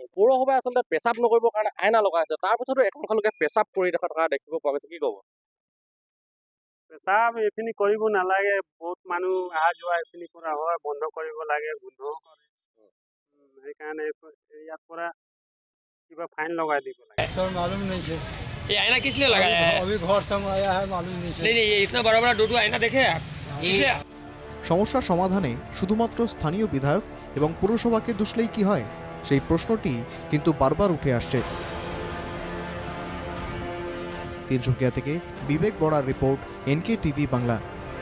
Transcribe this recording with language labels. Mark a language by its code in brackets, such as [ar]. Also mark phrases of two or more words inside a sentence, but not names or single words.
[as] পৌৰসভাই আচলতে পেচাব নকৰিবৰ কাৰণে আইনা লগাইছে, তাৰপিছতো একাংশ লোকে পেচাব কৰি থকা দেখিব পোৱা গৈছে, কি ক'ব? পেচাব এইখিনি কৰিব নালাগে, বহুত মানুহ অহা যোৱা এইখিনি কৰা হয়, বন্ধ কৰিব লাগে, গোন্ধও কৰে। সেইকাৰণে ইয়াৰ পৰা কিবা ফাইন লগাই দিব লাগে। [hi] सर मालूम नहीं थे, ये आईना किस लिए लगाया है? अभी घर से आया है, मालूम नहीं थे। नहीं, ये इतना बड़ा बड़ा दो आईना देखे आप? इसलिए [bn] সমস্যার সমাধানে শুধুমাত্র স্থানীয় বিধায়ক এবং পুরসভাকে দুষলেই কি হয়, সেই প্রশ্নটি কিন্তু বারবার উঠে আসছে। তিনসুকিয়া থেকে বিবেক বড়ার রিপোর্ট, NK টিভি বাংলা।